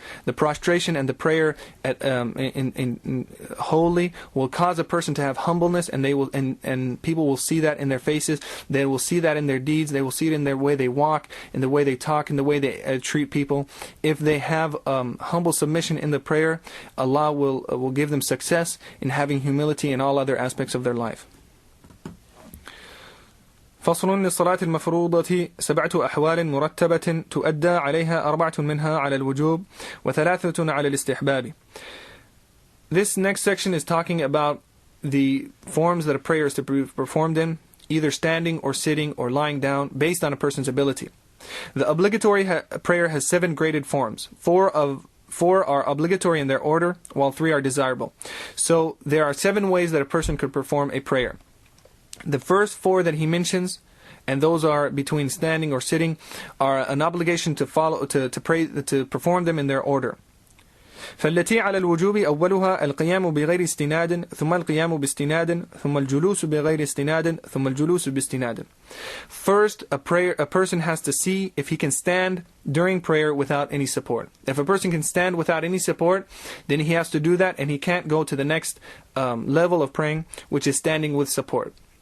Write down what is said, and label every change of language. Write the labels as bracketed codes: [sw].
[en] The prostration and the prayer in holy will cause a person to have humbleness, and they will and people will see that in their faces. They will see that in their deeds. They will see it in their way they walk, in the way they talk, in the way they treat people. If they have humble submission in the prayer, Allah will give them success in having humility in all other aspects of their life. [ar] فصل للصلاة المفروضة 7 أحوال مرتبة تؤدى عليها 4 منها على الوجوب و3 على الاستحباب. [en] This next section is talking about the forms that a prayer is to be performed in, either standing or sitting or lying down, based on a person's ability. The obligatory prayer has 7 graded forms. 4 are obligatory in their order, while 3 are desirable. So there are 7 ways that a person could perform a prayer. The first 4 that he mentions, and those are between standing or sitting, are an obligation to follow, to pray, to perform them in their order. [ar] فالتي على الوجوب أولها القيام بغير استناد ثم القيام باستناد ثم الجلوس بغير استناد ثم الجلوس باستناد. [en] First, a person has to see if he can stand during prayer without any support. If a person can stand without any support, then he has to do that, and he can't go to the next level of praying, which is standing with support.